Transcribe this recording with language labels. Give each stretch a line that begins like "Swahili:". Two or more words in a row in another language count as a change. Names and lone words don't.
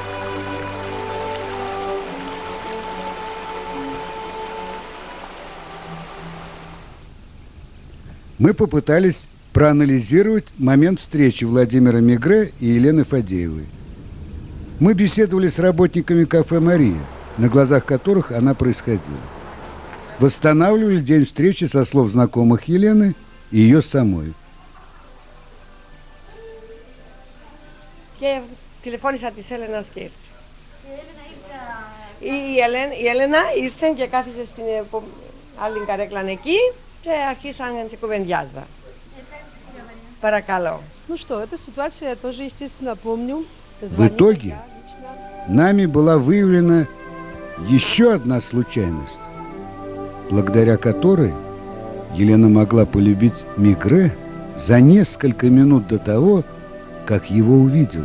Russian: Мы попытались проанализировать момент встречи Владимира Мегре и Елены Фадеевой. Мы беседовали с работниками кафе «Мария», на глазах которых она происходила. Восстанавливали день встречи со слов знакомых Елены и ее самой.
Greek: Και τηλεφώνησα της Έλενας και ήρθε. Η Έλενα ήρθε και κάθισε στην άλλη καρέκλα εκεί και αρχίσαν και κουβεντιάζα. Παρακαλώ.
Russian: Ну что, эта ситуация я тоже, естественно, помню. В итоге нами была выявлена еще одна случайность, благодаря которой Елена могла полюбить Мегре за несколько минут до того, как его увидела.